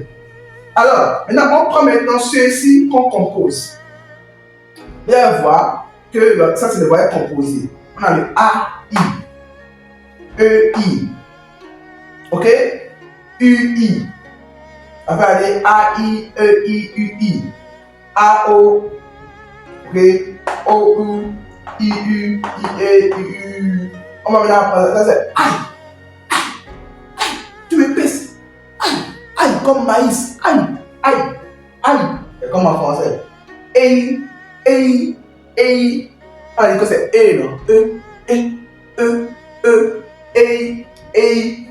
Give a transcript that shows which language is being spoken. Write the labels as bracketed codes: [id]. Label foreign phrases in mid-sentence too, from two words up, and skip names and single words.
[fr] Alors, maintenant, on prend maintenant ceux-ci qu'on compose. Vous allez voir que ça, c'est le voyelles composé. On a le A, I, E, I. Ok? U, I. On va aller A, I, E, I, U, I. A, O. Ok? O, U, I, U, I, E, U, U. On va maintenant prendre ça, c'est aïe. Tu m'épaisses. Aïe, aïe, comme maïs. Aïe, aïe, aïe. C'est comme en français. Aïe, aïe, aïe. On dit que c'est E, non? Aïe, aïe.